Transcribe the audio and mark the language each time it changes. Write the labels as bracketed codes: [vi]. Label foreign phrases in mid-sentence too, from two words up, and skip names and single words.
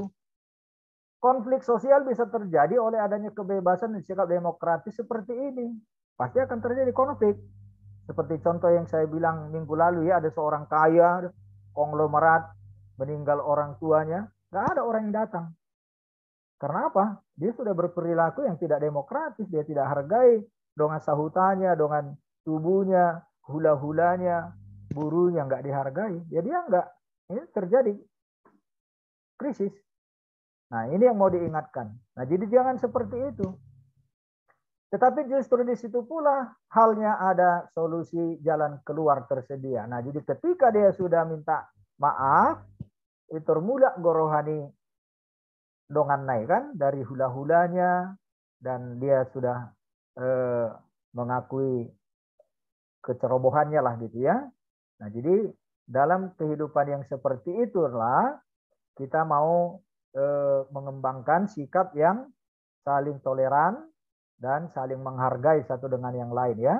[id] Konflik sosial bisa terjadi oleh adanya kebebasan dan sikap demokratis seperti ini. Pasti akan terjadi konflik. Seperti contoh yang saya bilang minggu lalu ya, ada seorang kaya, konglomerat, meninggal orang tuanya, nggak ada orang yang datang. Karena apa? Dia sudah berperilaku yang tidak demokratis, dia tidak hargai [bbc] dongan sahutannya, dongan tubuhnya, hula-hulanya, burunya [id] nggak dihargai. Ya dia nggak, ini terjadi krisis. Nah, ini yang mau diingatkan. Nah, jadi jangan seperti itu. Tetapi justru di situ pula halnya ada solusi jalan keluar tersedia. Nah, jadi ketika dia sudah minta maaf, itu [bbc] mula gorohani dongan [id] naik kan dari hula-hulanya, dan dia sudah mengakui kecerobohannya lah gitu ya. Nah, jadi dalam kehidupan yang seperti itulah kita mau mengembangkan sikap yang saling toleran dan saling menghargai satu dengan yang lain ya.